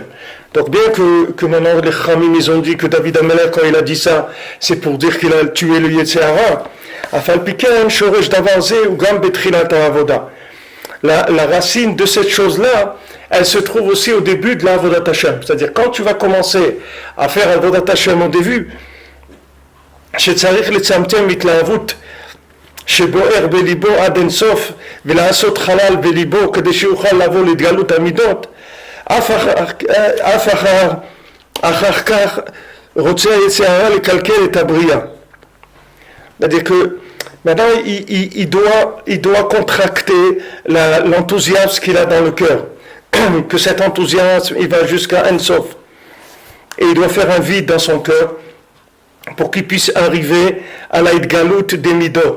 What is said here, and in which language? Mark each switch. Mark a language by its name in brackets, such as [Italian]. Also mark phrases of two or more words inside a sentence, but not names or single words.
[French] Donc bien que maintenant les Khamim ils ont dit que David Amelech quand il a dit ça, c'est pour dire qu'il a tué le Yetzirah. La racine de cette chose-là, elle se trouve aussi au début de l' [Hebrew] עבודת השם. [French] C'est-à-dire, quand tu vas commencer à faire [Hebrew] עבודת השם [French] au début, [Hebrew] שצריך לצמצם התלהבות שבוער בליבו עד אינסוף ולעשות חלל בליבו כדי שיוכל לבוא להתגלות המידות, אף אחר כך רוצה היצרה לקלקל את הבריאה. [French] C'est-à-dire que maintenant il doit contracter l'enthousiasme qu'il a dans le cœur, que cet enthousiasme il va jusqu'à Ensof, et il doit faire un vide dans son cœur pour qu'il puisse arriver à la Idgalut des Midot.